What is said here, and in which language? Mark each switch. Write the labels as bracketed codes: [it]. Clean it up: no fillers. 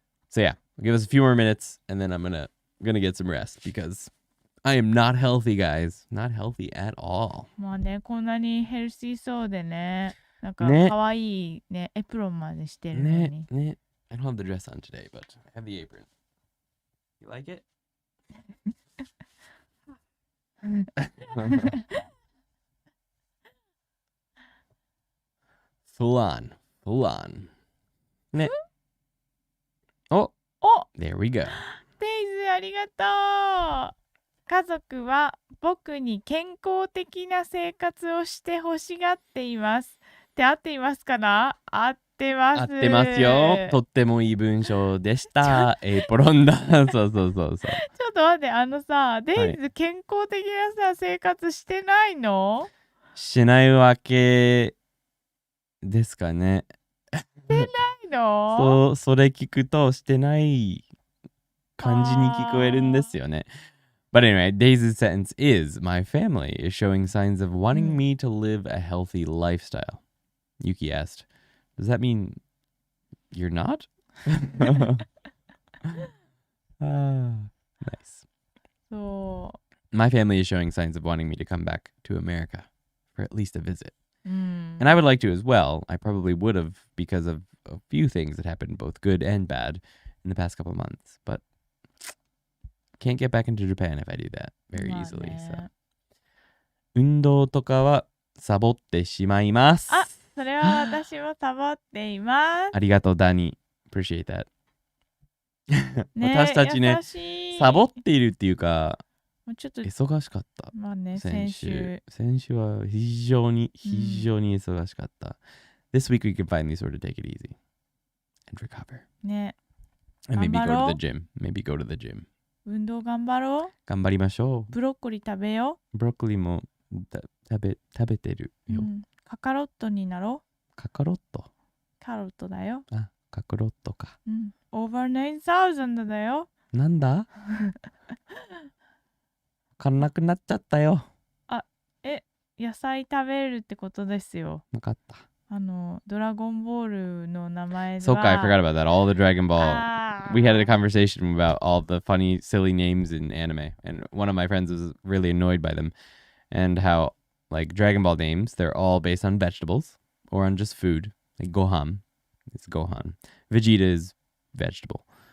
[en] So yeah, give us a few more minutes and then I'm gonna get some rest because I am not healthy, guys. Not healthy at all. [ja] まあね、こんなにヘルシーそうでね、なんかね可愛いね、エプロンまでしてるのに。ね. [en] I don't have the dress on today, but I have the apron. You like it? Full on. Ne. Oh, お there we go. [ja] デイズありがとう。家族は僕に健康的な生活をして欲しがっています。って合っていますかな？合ってます。合ってますよ。とってもいい文章でした。エプロンだ。そう。ちょっと待って、デイズ健康的なさ、生活してないの？しないわけですかね。してないの？それ聞くとしてない感じに聞こえるんですよね。 [en] But anyway, Daisy's sentence is, my family is showing signs of wanting me to live a healthy lifestyle. Yuki asked, does that mean you're not? Nice. So, my family is showing signs of wanting me to come back to America for at least a visit. And I would like to as well. I probably would have because of a few things that happened, both good and bad, in the past couple of months. But can't get back into Japan if I do that very easily. So. [ja] 運動とかはサボってしまいます。あ、それは私もサボっています。ありがとう、ダニ。 [en] Appreciate that. [ja] ね、私たちね、サボっているっていうか、ちょっと忙しかった。まあね、先週は非常に忙しかった。 [en] This week we can finally sort of take it easy and recover. [ja] ね。 [en] And maybe go to the [ja] 頑張ろう。 [en] gym. Maybe go to the gym. [ja] 運動頑張ろう。頑張りましょブロッコリー食べよう。ブロッコリーも食べてるう。よ。カカロットになろう。カカロット。カロットだよ。あ、カカロットか。 [en] over 9,000 [ja] だよ。なんだわかんなくなっちゃったよ。野菜食べるってことですよ。わかった。ドラゴンボールの名前は。 [en] そうか、I forgot about that. All the Dragon Ball. We had a conversation about all the funny, silly names in anime. And one of my friends was really annoyed by them. And how, like, Dragon Ball names, they're all based on vegetables or on just food. Like Gohan. It's Gohan. Vegeta is vegetable.